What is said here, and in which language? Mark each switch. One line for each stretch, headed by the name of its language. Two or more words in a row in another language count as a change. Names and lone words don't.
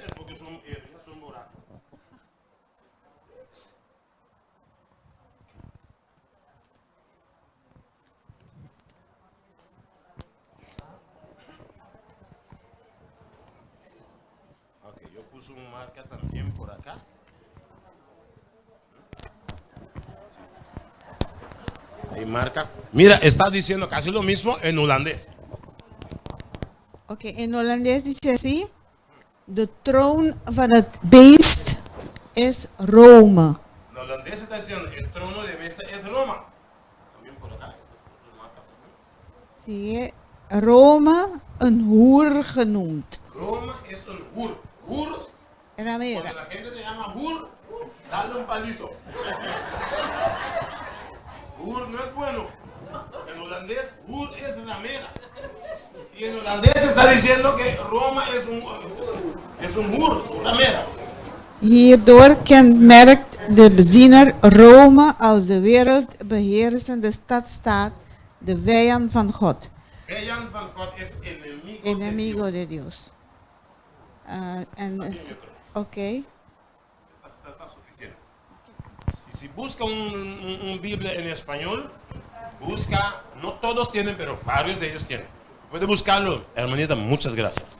Spanish: Es porque son ebrias, son borrachos. Ok, yo puse un marca también por acá. Ahí marca. Mira, está diciendo casi lo mismo en holandés. Ok, en holandés dice así.
Dutch: De troon van het beest
Spanish: es Roma. En holandés está diciendo el trono de bestia es Roma. También por acá.
Dutch: Sigue Rome een hoer genoemd.
Spanish: Roma es un hur. Hur, Ramera. cuando la gente te llama hur, dale un palizo. Hur no es bueno. En holandés, hur es ramera. Y en holandés se está diciendo que Roma es un hur, ramera.
Dutch: Hierdoor kenmerkt de beziener Rome als de wereldbeheersende stadstaat, de vijand van God, Vijand van God
Spanish: es enemigo, enemigo de de Dios. Ok. Dios. Está suficiente. Si busca un Biblia en español, busca, no todos tienen, pero varios de ellos tienen. Puede buscarlo, hermanita, muchas gracias.